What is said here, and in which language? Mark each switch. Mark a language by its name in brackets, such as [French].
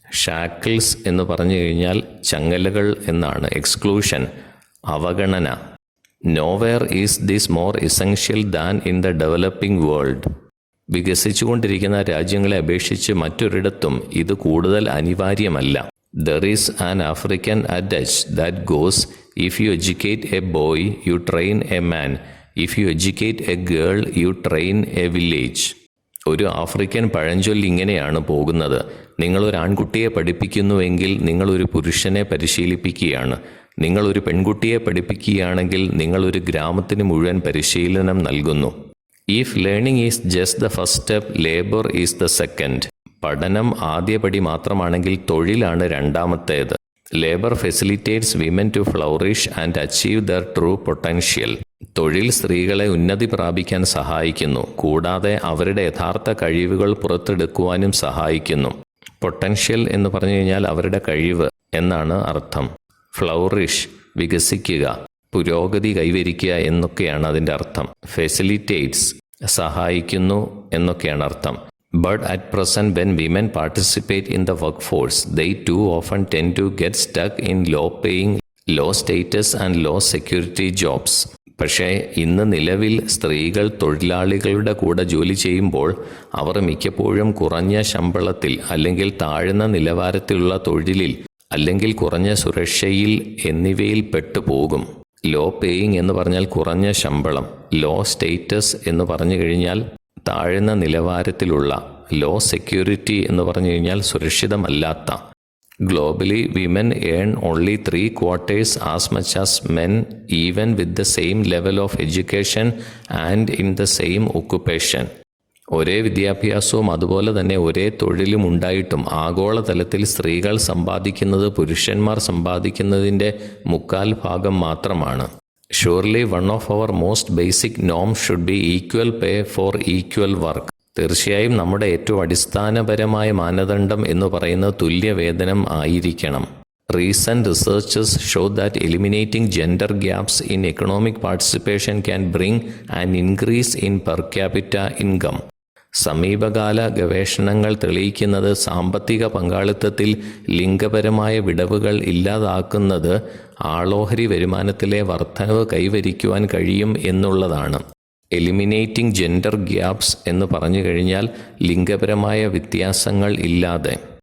[Malayalam] Shackles എന്ന് പറഞ്ഞു കഴിഞ്ഞാൽ ചങ്ങലകൾ എന്നാണ്. [English] Exclusion, അവഗണന. Nowhere is this more essential than in the developing world. [Malayalam] വികസിച്ചുകൊണ്ടിരിക്കുന്ന രാജ്യങ്ങളെ അപേക്ഷിച്ച് മറ്റൊരിടത്തും ഇത് കൂടുതൽ അനിവാര്യമല്ല. [English] There is an African adage that goes, if you educate a boy, you train a man. If you educate a girl, you train a village. [Malayalam] ഒരു African പഴഞ്ചൊല്ല് ഇങ്ങനെയാണ് പോകുന്നത്: നിങ്ങളൊരു ആൺകുട്ടിയെ പഠിപ്പിക്കുന്നുവെങ്കിൽ നിങ്ങളൊരു പുരുഷനെ പരിശീലിപ്പിക്കുകയാണ്. നിങ്ങളൊരു പെൺകുട്ടിയെ പഠിപ്പിക്കുകയാണെങ്കിൽ നിങ്ങളൊരു ഗ്രാമത്തിന് മുഴുവൻ പരിശീലനം നൽകുന്നു. [English] If learning is just the first step, labour is the second. [Malayalam] പഠനം ആദ്യപടി മാത്രമാണെങ്കിൽ തൊഴിലാണ് രണ്ടാമത്തേത്. [English] Labour facilitates women to flourish and achieve their true potential. [Malayalam] തൊഴിൽ സ്ത്രീകളെ ഉന്നതി പ്രാപിക്കാൻ സഹായിക്കുന്നു, കൂടാതെ അവരുടെ യഥാർത്ഥ കഴിവുകൾ പുറത്തെടുക്കുവാനും സഹായിക്കുന്നു. പൊട്ടൻഷ്യൽ എന്ന് പറഞ്ഞു കഴിഞ്ഞാൽ അവരുടെ കഴിവ് എന്നാണ് അർത്ഥം. ഫ്ലൗറിഷ്, വികസിക്കുക, പുരോഗതി കൈവരിക്കുക എന്നൊക്കെയാണ് അതിൻ്റെ അർത്ഥം. ഫെസിലിറ്റേറ്റ്സ്, സഹായിക്കുന്നു എന്നൊക്കെയാണ് അർത്ഥം. [English] But at present, when women participate in the workforce, they too often tend to get stuck in low-paying, low-status and low-security jobs. [Malayalam] പക്ഷേ ഇന്ന് നിലവിൽ സ്ത്രീകൾ തൊഴിലാളികളുടെ കൂടെ ജോലി ചെയ്യുമ്പോൾ അവർ മിക്കപ്പോഴും കുറഞ്ഞ ശമ്പളത്തിൽ അല്ലെങ്കിൽ താഴ്ന്ന നിലവാരത്തിലുള്ള തൊഴിലിൽ അല്ലെങ്കിൽ കുറഞ്ഞ സുരക്ഷയിൽ എന്നിവയിൽ പെട്ടുപോകും. ലോ പേയിങ് എന്ന് പറഞ്ഞാൽ കുറഞ്ഞ ശമ്പളം. ലോ സ്റ്റേറ്റസ് എന്ന് പറഞ്ഞു കഴിഞ്ഞാൽ താഴ്ന്ന നിലവാരത്തിലുള്ള. ലോ സെക്യൂരിറ്റി എന്ന് പറഞ്ഞു കഴിഞ്ഞാൽ സുരക്ഷിതമല്ലാത്ത. [English] Globally women earn only 3/4 as much as men, even with the same level of education and in the same occupation. [Malayalam] ഒരേ വിദ്യാഭ്യാസവും അതുപോലെ തന്നെ ഒരേ തൊഴിലും ഉണ്ടായിട്ടും ആഗോളതലത്തിൽ സ്ത്രീകൾ സമ്പാദിക്കുന്നത് പുരുഷന്മാർ സമ്പാദിക്കുന്നതിൻ്റെ 3/4 മാത്രമാണ്. [English] Surely one of our most basic norms should be equal pay for equal work. [Malayalam] തീർച്ചയായും നമ്മുടെ ഏറ്റവും അടിസ്ഥാനപരമായ മാനദണ്ഡം എന്ന് പറയുന്നത് തുല്യവേതനം ആയിരിക്കണം. [English] Recent researches show that eliminating gender gaps in economic participation can bring an increase in per capita income. [Malayalam] സമീപകാല ഗവേഷണങ്ങൾ തെളിയിക്കുന്നത് സാമ്പത്തിക പങ്കാളിത്തത്തിൽ ലിംഗപരമായ വിടവുകൾ ഇല്ലാതാക്കുന്നത് ആളോഹരി വരുമാനത്തിലെ വർധനവ് കൈവരിക്കുവാൻ കഴിയും എന്നുള്ളതാണ്. എലിമിനേറ്റിംഗ് ജെൻഡർ ഗ്യാപ്സ് എന്ന് പറഞ്ഞു കഴിഞ്ഞാൽ ലിംഗപരമായ വ്യത്യാസങ്ങൾ ഇല്ലാതെ.